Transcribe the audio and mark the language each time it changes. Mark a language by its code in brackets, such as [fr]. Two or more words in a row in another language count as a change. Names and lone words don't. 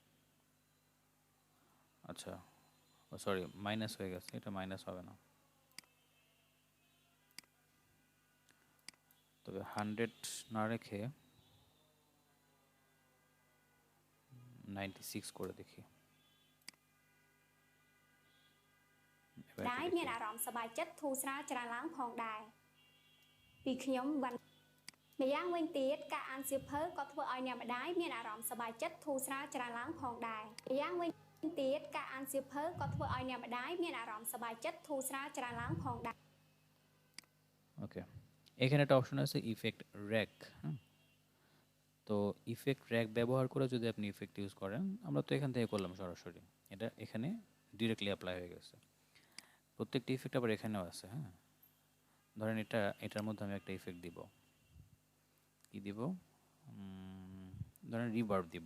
[bn] আচ্ছা, ও সরি, মাইনাস হয়ে গেছে, এটা মাইনাস হবে না। তবে 100 না রেখে 96 করে দেখি। এবার [km] ដែរ [bn] এটা [km] មាន [bn] দেখি। [km] អារម្មណ៍សប្បាយចិត្តធូរស្រាលច្រើនឡើងផងដែរពីខ្ញុំវ៉ាន់ម្យ៉ាងវិញទៀតការអានសៀវភៅក៏ធ្វើឲ្យអ្នកម្ដាយមានអារម្មណ៍សប្បាយចិត្តធូរស្រាលច្រើនឡើងផងដែរម្យ៉ាងវិញទៀតការអានសៀវភៅក៏ធ្វើឲ្យអ្នកម្ដាយមានអារម្មណ៍សប្បាយចិត្តធូរស្រាលច្រើនឡើងផងដែរ [bn] ওকে, এখানে একটা অপশন আছে [en] effect rack. [bn] হ্যাঁ, তো [en] effect rack [bn] ব্যবহার করে যদি আপনি [en] effect use [bn] করেন, আমরা তো এখান থেকে করলাম সরাসরি, এটা এখানে [en] directly apply [bn] হয়ে গেছে। প্রত্যেকটা ইফেক্ট আবার এখানেও আছে। হ্যাঁ, ধরেন এটার মধ্যে আমি একটা ইফেক্ট দিব, কি দিব, ধরেন রিভার্ব দিব।